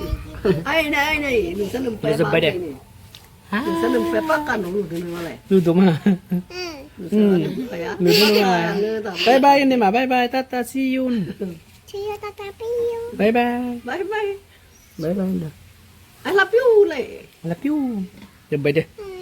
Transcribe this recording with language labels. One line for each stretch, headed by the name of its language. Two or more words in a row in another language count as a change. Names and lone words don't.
Bodo: जोब्बाय दे नुदों मा नुदों नङा
English: bye bye
Bodo: होननाय मा
English: bye bye tata see you bye bye bye bye bye bye I love you
Bodo: जोब्बाय दे